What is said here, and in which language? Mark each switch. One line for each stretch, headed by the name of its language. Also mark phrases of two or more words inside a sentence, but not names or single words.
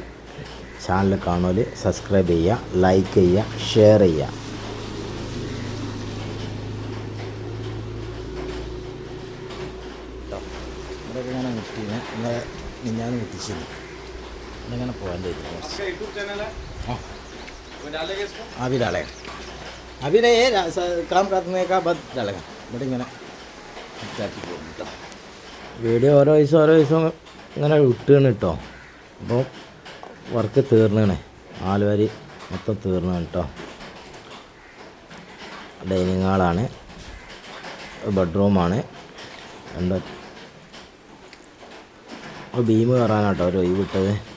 Malayalam: ചാനൽ കാണുമല്ലോ, സബ്സ്ക്രൈബ് ചെയ്യുക, ലൈക്ക് ചെയ്യുക, ഷെയർ ചെയ്യുക. ഇതൊക്കെ ഇങ്ങനെ മുട്ടീനെ ഇന്നലെ മിഞ്ഞാന്ന് മുട്ടിച്ചിരുന്നു. ഇങ്ങനെ പോകാൻ
Hindi: अभी डालेगा. अभी नहीं है, काम करने का बाद डालेगा.
Malayalam: ഇവിടെ ഇങ്ങനെ ഇട്ടാക്കി പോകും കേട്ടോ. വീഡിയോ ഓരോ ദിവസം ഇങ്ങനെ ഇട്ടാണ് കേട്ടോ. അപ്പോൾ വർക്ക് തീർന്നാണ്. 4 വരി മൊത്തം തീർന്നാണ് കേട്ടോ. ഡൈനിങ് ഹാളാണ്, ബെഡ്റൂമാണ്, രണ്ട് ബീം കയറാനാട്ടോ ഒരു ഒഴിവ് വിട്ടത്.